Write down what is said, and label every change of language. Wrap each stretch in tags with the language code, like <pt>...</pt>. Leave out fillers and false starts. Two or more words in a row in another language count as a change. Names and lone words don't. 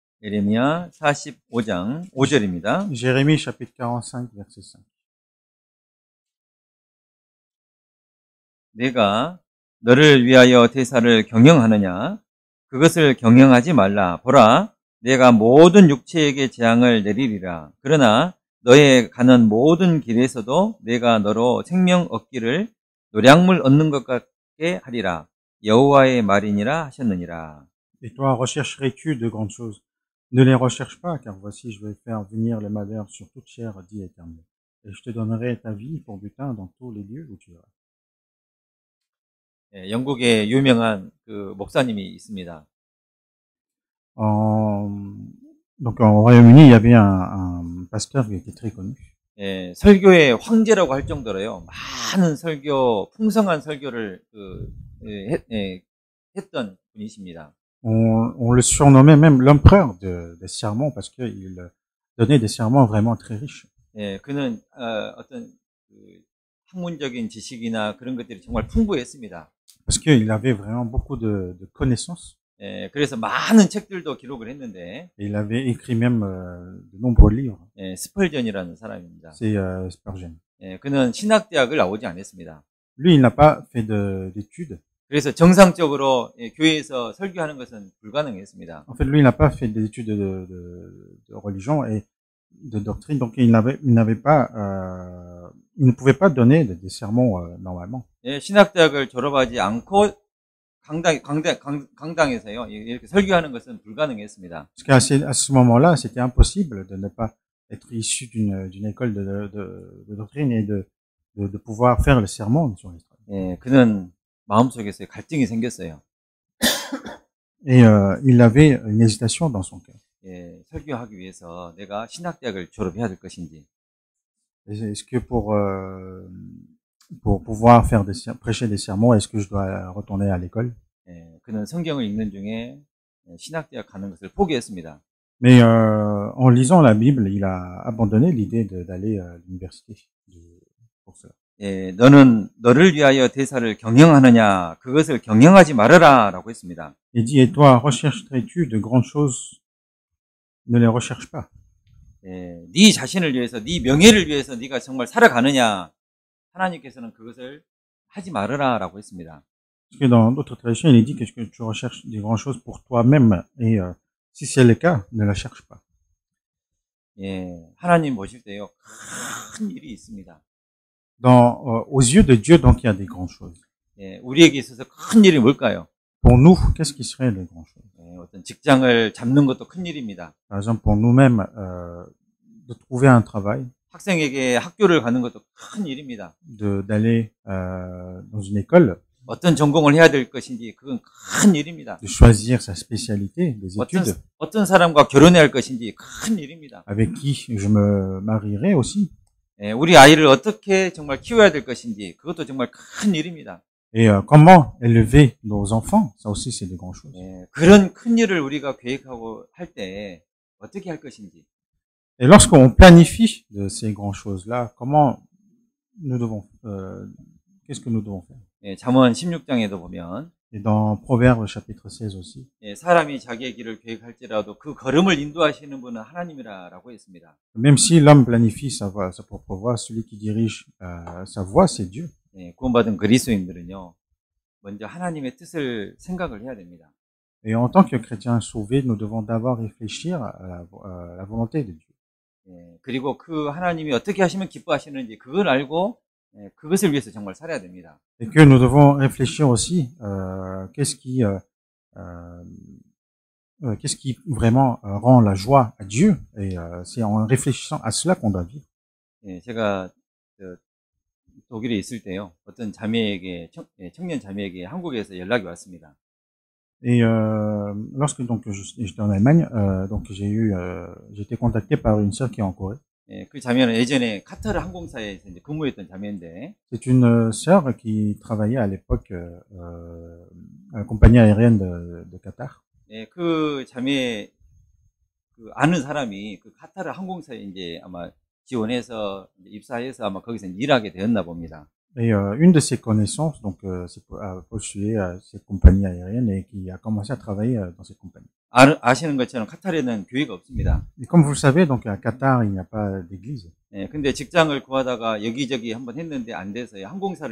<ko>에레미야 45장 5절입니다.</ko> <fr>Jérémie chapitre 45 verset 5.</fr> <ko>내가 너를 위하여 대사를 경영하느냐? 그것을 경영하지 말라. 보라, 내가 모든 육체에게 재앙을 내리리라. 그러나 너의 가는 모든 길에서도 내가 너로 생명 얻기를 노량물 얻는 것 같게 하리라. 여호와의 말이니라 하셨느니라.</ko> <fr>Et toi, rechercherais-tu de grandes choses? Ne les recherche pas, car voici, je vais faire venir le malheur sur toute chair, dit l'Éternel. Et je te donnerai ta vie pour butin dans tous les lieux où tu iras.</fr> <ko>예, 영국에 유명한 그 목사님이 있습니다.</ko> <fr>Donc au Royaume-Uni, il y avait un pasteur qui était très connu.</fr> <ko>예, 설교의 황제라고 할 정도로요. 많은 설교, 풍성한 설교를 했던 분이십니다.</ko> <fr>On le surnommait même l'empereur des sermons parce qu'il donnait des sermons vraiment très riches.</fr> <ko>예, 그는 어떤 그 학문적인 지식이나 그런 것들이 정말 풍부했습니다.</ko> <fr>Parce qu'il avait vraiment beaucoup de connaissances.</fr> <ko>예, 그래서 많은 책들도 기록을 했는데,</ko> <fr>Et il avait écrit même de nombreux livres.</fr> <ko>예, 스펄전이라는 사람입니다.</ko> <fr>C'est Spurgeon.</fr> <ko>예, 그는 신학대학을 나오지 않았습니다.</ko> <fr>Lui, il n'a pas fait d'études.</fr> <ko>그래서 정상적으로 예, 교회에서 설교하는 것은 불가능했습니다.</ko> <fr>En fait, lui, il n'a pas fait d'études de religion et de doctrine, donc il ne pouvait pas donner des sermons normalement.</fr> <ko>예, 신학대학을 졸업하지 않고 강당에서요 이렇게 설교하는 것은 불가능했습니다.</ko> <fr>Parce qu'à ce moment-là, c'était impossible de ne pas être issu d'une école de doctrine et de pouvoir faire le sermon sur l'histoire.</fr> <ko>예, 그는 마음속에서 갈등이 생겼어요.</ko> <fr>Et il avait une hésitation dans son cœur.</fr> <ko>예, 설교하기 위해서 내가 신학대학을 졸업해야 될 것인지.</ko> <fr>Est-ce que pour pouvoir faire prêcher des sermons, est-ce que je dois retourner à l'école?</fr> <ko>예, 그는 성경을 읽는 중에 신학대학 가는 것을 포기했습니다.</ko> <fr>Mais en lisant la Bible, il a abandonné l'idée d'aller à l'université pour cela.</fr> <ko>예, 너는 너를 위하여 대사를 경영하느냐? 그것을 경영하지 말아라라고 했습니다.</ko> <fr>Il dit, et toi, rechercherais-tu de grandes choses? Ne les recherche pas.</fr> <ko>예, 네 자신을 위해서, 네 명예를 위해서 네가 정말 살아가느냐? 하나님께서는 그것을 하지 말아라라고 했습니다.</ko> <fr>Parce que dans d'autres traditions, il est dit que tu recherches des grandes choses pour toi-même, et si c'est le cas, ne la cherche pas.</fr> <ko>예, 하나님 보실 때요, 큰 일이 있습니다.</ko> <fr>Aux yeux de Dieu, donc il y a des grandes choses.</fr> <ko>예, 우리에게 있어서 큰 일이 뭘까요?</ko> <fr>Pour nous, qu'est-ce qui serait les grandes choses?</fr> <ko>예, 어떤 직장을 잡는 것도 큰 일입니다.</ko> <fr>Par exemple, pour nous-mêmes, de trouver un travail,</fr> <ko>학생에게 학교를 가는 것도 큰 일입니다.</ko> <fr>d'aller dans une école,</fr> <ko>어떤 전공을 해야 될 것인지 그건 큰 일입니다.</ko> <fr>de choisir sa spécialité, des études,</fr> <ko>어떤 사람과 결혼해야 할 것인지 큰 일입니다.</ko> <fr>avec qui je me marierai aussi.</fr> <ko>예, 우리 아이를 어떻게 정말 키워야 될 것인지 그것도 정말 큰 일입니다.</ko> <fr>Et comment élever nos enfants, ça aussi c'est des grandes choses.</fr> <ko>예, 그런 큰 일을 우리가 계획하고 할 때 어떻게 할 것인지.</ko> <fr>Et lorsqu'on planifie de ces grandes choses-là, comment nous devons, qu'est-ce que nous devons faire?</fr> <ko>예, 잠언 16장에도 보면</ko> <fr>Et dans Proverbes chapitre 16 aussi,</fr> <ko>예, 사람이 자기의 길을 계획할지라도 그 걸음을 인도하시는 분은 하나님이라고 했습니다.</ko> <fr>même si l'homme planifie sa propre voie, celui qui dirige sa voie, c'est Dieu.</fr> <ko>예, 구원받은 그리스도인들은요, 먼저 하나님의 뜻을 생각을 해야 됩니다.</ko> <fr>Et en tant que chrétiens sauvés, nous devons d'abord réfléchir à la volonté de Dieu.</fr> <ko>예, 그리고 그 하나님이 어떻게 하시면 기뻐하시는지 그걸 알고 예, 그것을 위해서 정말 살아야 됩니다.</ko> <fr>Et que nous devons réfléchir aussi qu'est-ce qui vraiment rend la joie à Dieu. Et c'est en réfléchissant à cela qu'on doit vivre.</fr> <ko>예, 제가 독일에 있을 때요, 어떤 자매에게 청년 자매에게 한국에서 연락이 왔습니다.</ko> <fr>Et lorsque donc j'étais en Allemagne, donc j'ai été contacté par une sœur qui est en Corée.</fr> <ko>예, 그 자매는 예전에 카타르 항공사에서 이제 근무했던 자매인데,</ko> <fr>C'est une sœur qui travaillait à l'époque à la compagnie aérienne de Qatar.</fr> <ko>예, 그 자매 그 아는 사람이 그 카타르 항공사에 이제 아마 지원해서 입사해서 아마 거기서 일하게 되었나 봅니다.</ko> <fr>Et une de ses connaissances donc a postulé à cette compagnie aérienne et qui a commencé à travailler dans cette compagnie.</fr> <ko>아시는 것처럼 카타르에는 교회가 없습니다.</ko> <fr>Et comme vous le savez, donc à Qatar, il n'y a pas d'église.</fr> <ko>예, 근데 직장을 구하다가 여기저기 한번 했는데 안 돼서요.</ko>